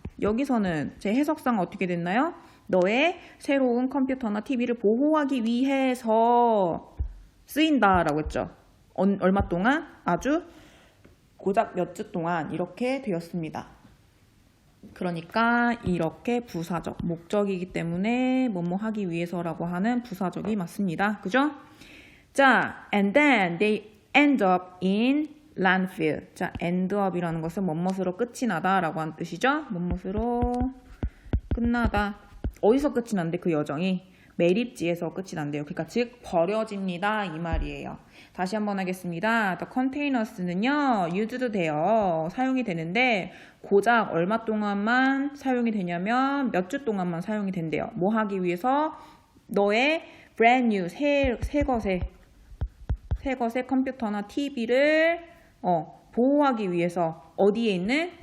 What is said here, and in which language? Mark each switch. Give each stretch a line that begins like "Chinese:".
Korean: 여기서는 제 해석상 어떻게 됐나요? 너의 새로운 컴퓨터나 TV를 보호하기 위해서 쓰인다라고 했죠. 얼마 동안? 아주 고작 몇 주 동안 이렇게 되었습니다. 그러니까 이렇게 부사적, 목적이기 때문에 뭐뭐 하기 위해서라고 하는 부사적이 맞습니다. 그죠?
English: 자, and then they end up in landfill.
Korean: 자,
English: end up
Korean: 이라는 것은 뭐뭇으로 끝이 나다라고 하는 뜻이죠. 뭐뭇으로 끝나다. 어디서 끝이 난대 그 여정이? 매립지에서 끝이 난대요. 그러니까 즉 버려집니다 이 말이에요. 다시 한번 하겠습니다.
English: The containers
Korean: 는요 used 돼요. 사용이 되는데 고작 얼마 동안만 사용이 되냐면 몇 주 동안만 사용이 된대요. 뭐 하기 위해서? 너의
English: brand new
Korean: 새 것의 컴퓨터나 TV를 보호하기 위해서 어디에 있는?